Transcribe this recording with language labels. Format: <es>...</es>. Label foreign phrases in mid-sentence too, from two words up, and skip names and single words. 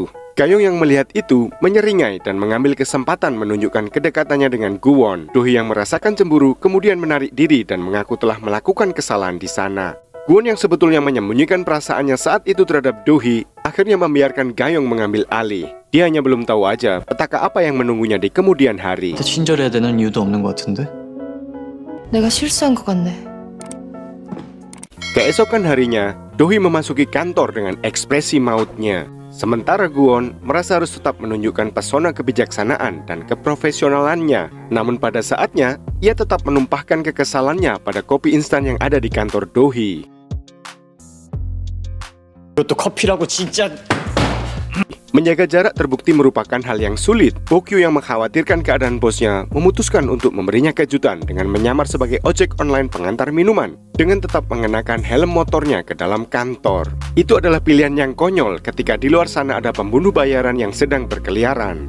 <id>Gayung yang melihat itu menyeringai dan mengambil kesempatan menunjukkan kedekatannya dengan Kwon. Do-hee yang merasakan cemburu kemudian menarik diri dan mengaku telah melakukan kesalahan di sana. Kwon yang sebetulnya menyembunyikan perasaannya saat itu terhadap Do-hee akhirnya membiarkan Gayung mengambil alih. Dia hanya belum tahu aja petaka apa yang menunggunya di kemudian hari.</id> <ko>친절해야 되는 이유도 없는 것 같은데? 내가 실수한 것 같네.</ko> <id>Keesokan harinya, Do-hee memasuki kantor dengan ekspresi mautnya. Sementara Kwon merasa harus tetap menunjukkan pesona kebijaksanaan dan keprofesionalannya. Namun pada saatnya, ia tetap menumpahkan kekesalannya pada kopi instan yang ada di kantor Do-hee.</id> <ko>이것도 커피라고 진짜.</ko> <id>Menjaga jarak terbukti merupakan hal yang sulit. Bokyu yang mengkhawatirkan keadaan bosnya memutuskan untuk memberinya kejutan dengan menyamar sebagai ojek online pengantar minuman dengan tetap mengenakan helm motornya ke dalam kantor. Itu adalah pilihan yang konyol ketika di luar sana ada pembunuh bayaran yang sedang berkeliaran.</id>